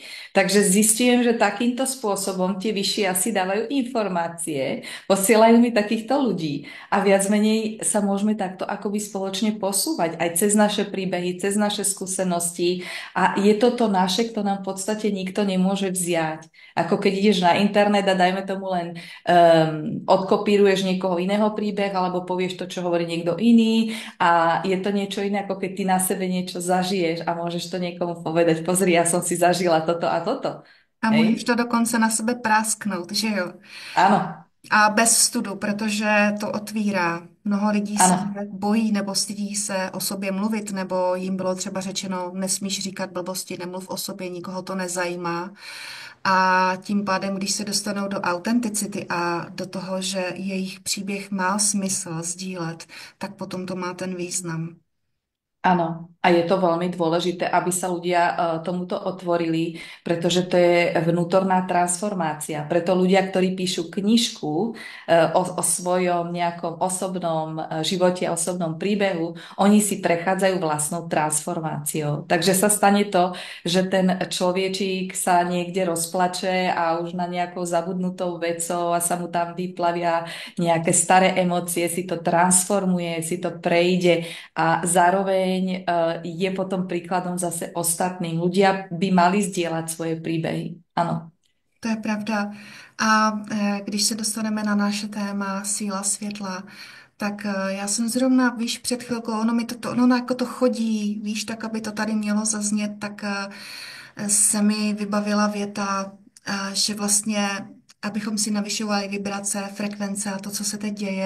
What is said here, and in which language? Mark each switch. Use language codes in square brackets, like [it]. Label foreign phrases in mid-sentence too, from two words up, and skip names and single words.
[sk] Takže zistujem, že takýmto spôsobom tie vyššie asi dávajú informácie, posielajú mi takýchto ľudí a viac menej sa môžeme takto akoby spoločne posúvať aj cez naše príbehy, cez naše skúsenosti a je to to naše, kto nám v podstate nikto nemôže vziať. Ako keď ideš na internet a dajme tomu len odkopíruješ niekoho iného príbeh alebo povieš to, čo hovorí niekto iný a je to niečo iné, ako keď ty na sebe niečo zažiješ a môžeš to niekomu povedať, pozri, ja som si zažila toto a toto. [cs] A můžeš [sk] Hej? [cs] to dokonce na sebe prásknout, že jo? [sk] Áno, [cs] A bez studu, protože to otvírá. Mnoho lidí se [sk] áno. [cs] bojí nebo stydí se o sobě mluvit, nebo jim bylo třeba řečeno, nesmíš říkat blbosti, nemluv o sobě, nikoho to nezajímá. A tím pádem, když se dostanou do autenticity a do toho, že jejich příběh má smysl sdílet, tak potom to má ten význam. [sk] Áno, a je to veľmi dôležité, aby sa ľudia tomuto otvorili, pretože to je vnútorná transformácia. Preto ľudia, ktorí píšu knižku o svojom nejakom osobnom živote, osobnom príbehu, oni si prechádzajú vlastnou transformáciou. Takže sa stane to, že ten človečík sa niekde rozplače a už na nejakou zabudnutou vecou a sa mu tam vyplavia nejaké staré emócie, si to transformuje, si to prejde a zároveň je potom príkladom zase ostatným. Ľudia by mali zdieľať svoje príbehy. Áno, To je pravda. [cs] A když se dostaneme na naše téma síla světla, tak já jsem zrovna, víš, před chvilkou, ono mi ono jako to chodí, víš, tak aby to tady mělo zaznět, tak se mi vybavila věta, že vlastně, abychom si navyšovali vibrace, frekvence a to, co se teď děje.